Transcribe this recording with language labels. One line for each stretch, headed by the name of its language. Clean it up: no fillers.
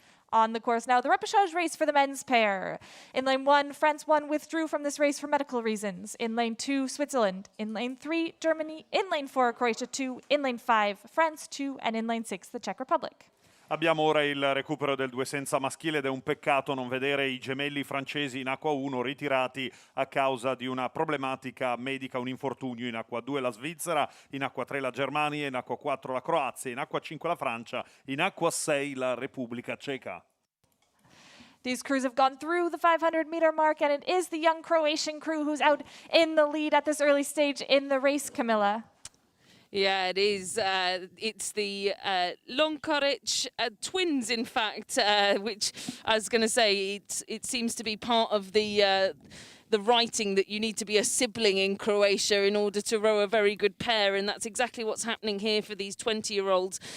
English: On the course now, the repechage race for the men's pair. In lane 1, France 1 withdrew from this race for medical reasons. In lane 2, Switzerland. In lane 3, Germany. In lane 4, Croatia 2. In lane 5, France 2. And in lane 6, the Czech Republic.
Italian: Abbiamo ora il recupero del 2 senza maschile ed è un peccato non vedere i gemelli francesi in acqua 1 ritirati a causa di una problematica medica, un infortunio. In acqua 2 la Svizzera, in acqua 3 la Germania, in acqua 4 la Croazia, in acqua 5 la Francia, in acqua 6 la Repubblica Ceca.
English: These crews have gone through the 500-meter mark, and it is the young Croatian crew who's out in the lead at this early stage in the race, Camilla. Yeah, it is. It's the Lonkaric twins, in fact, which I was going to say, it seems to be part of the writing that you need to be a sibling in Croatia in order to row a very good pair, and that's exactly what's happening here for these 20-year-olds.